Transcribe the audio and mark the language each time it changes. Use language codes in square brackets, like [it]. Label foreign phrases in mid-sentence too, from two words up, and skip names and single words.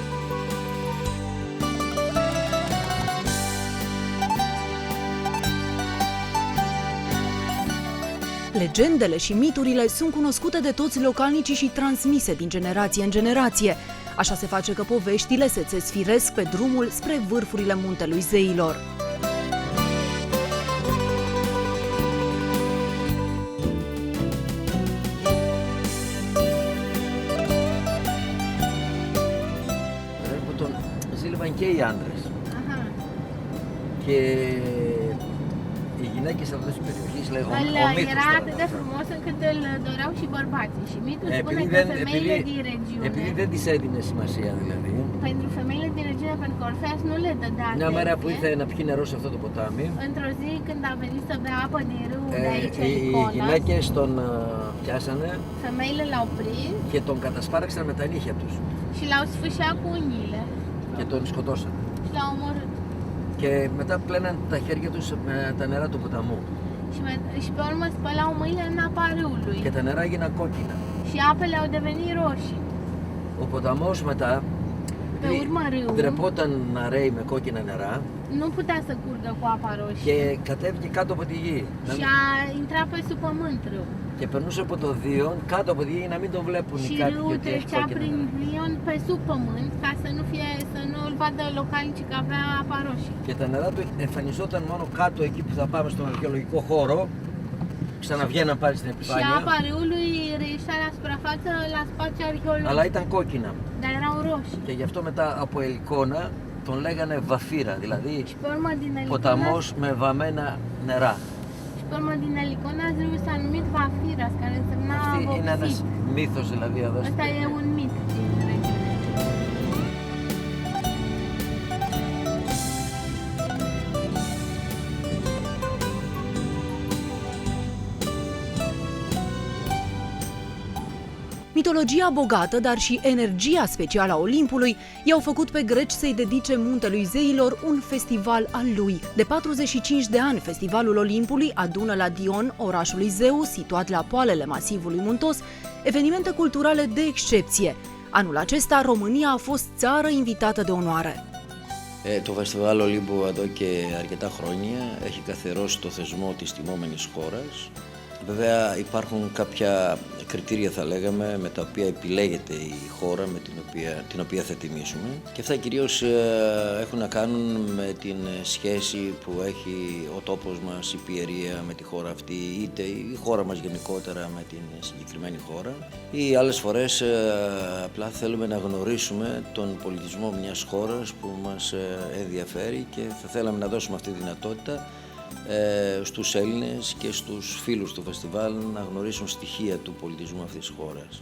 [ro] Legendele și miturile sunt cunoscute de toți localnicii și transmise din generație în generație. Așa se face că poveștile se țesfiresc pe drumul spre vârfurile muntelui zeilor. [el] Ζήλευαν και οι άντρες. Και οι γυναίκες αυτές της περιοχής λέγονται ο μύθος. [ro] Era atât de frumos încât îl doreau și bărbații. Și mitul spune că femeile din regiune... [el] Επειδή δεν της έδινε σημασία δηλαδή. [ro] Pentru femeile din regiune, pentru că Orfeas nu le dădea [el] Μια μέρα που [ro] atenție. [el] ήρθε να πιει νερό σε αυτό το ποτάμι, [ro] Într-o zi când a venit să bea apă din râu de aici, [el] οι Iconos, γυναίκες τον πιάσανε [ro] femeile l-au prins [el] και τον κατασπάραξαν με τα νύχια τους [ro] și l-au sfâșiat cu unghiile [el] και τον σκοτώσανε. [ro] și l-au omorât. [el] Και μετά πλέναν τα χέρια τους με τα νερά του ποταμού. [ro] Și pe urmă spălau mâinile în apa râului. [el] Και τα νερά έγιναν κόκκινα. [ro] Și apele au devenit roșii. [el] Ο ποταμός μετά, [ro] Pe urmă râul [el] ντρεπόταν να ρέει με κόκκινα νερά [ro] nu putea să curgă cu apa roșie [el] και κατέβηκε κάτω από τη γη. [ro] și a intrat pe sub pământ râu. [el] Και περνούσε από το Δίον κάτω από τη γη να μην το βλέπουν οι [ro] Și [el] κάτοικοι [ro] râul [el] ότι έχει [ro] trecea [el] κόκκινα [ro] prin [el] νερά. [ro] Lion pe sub pământ ca să nu îl vadă localnicii că avea apa roșie. [el] Και τα νερά του εμφανιζόταν μόνο κάτω εκεί που θα πάμε στον αρχαιολογικό χώρο. Ξαναβγαίναν πάλι στην [ro] Și [el] επιφάνεια. [ro] apa râului reieșea la suprafață la spațiu arheologic. [el] Αλλά ήταν κόκκινα. [ro] Dar erau roșii. [el] Και γι' αυτό μετά από Ελικόνα τον λέγανε Βαφύρα, δηλαδή [ro] Și pe urmă din Eliconas, [el] ποταμός με βαμμένα νερά. [ro] și pe urmă din Eliconas râul s-a numit Vafiras, care însemna [el] Αυτή είναι ένας [ro] vopsit. [el] μύθος δηλαδή εδώ. [ro] Ăsta e un mit din regiune. Mitologia bogată, dar și energia specială a Olimpului i-au făcut pe greci să-i dedice muntelui zeilor un festival al lui. De 45 de ani, Festivalul Olimpului adună la Dion, orașul lui Zeus, situat la poalele masivului muntos, evenimente culturale de excepție. Anul acesta, România a fost țară invitată de onoare. [el] Το Φεστιβάλ Ολύμπου εδώ και αρκετά χρόνια έχει καθιερώσει το θεσμό της τιμόμενης χώρας. Βέβαια υπάρχουν κάποια κριτήρια θα λέγαμε με τα οποία επιλέγεται η χώρα με την οποία θα τιμήσουμε και αυτά κυρίως έχουν να κάνουν με την σχέση που έχει ο τόπος μας, η πιερία με τη χώρα αυτή, είτε η χώρα μας γενικότερα με την συγκεκριμένη χώρα ή άλλες φορές απλά θέλουμε να γνωρίσουμε τον πολιτισμό μιας χώρας που μας ενδιαφέρει και θα θέλαμε να δώσουμε αυτή τη δυνατότητα στους Έλληνες και στους φίλους του φεστιβάλ να γνωρίσουν στοιχεία του πολιτισμού αυτής της χώρας.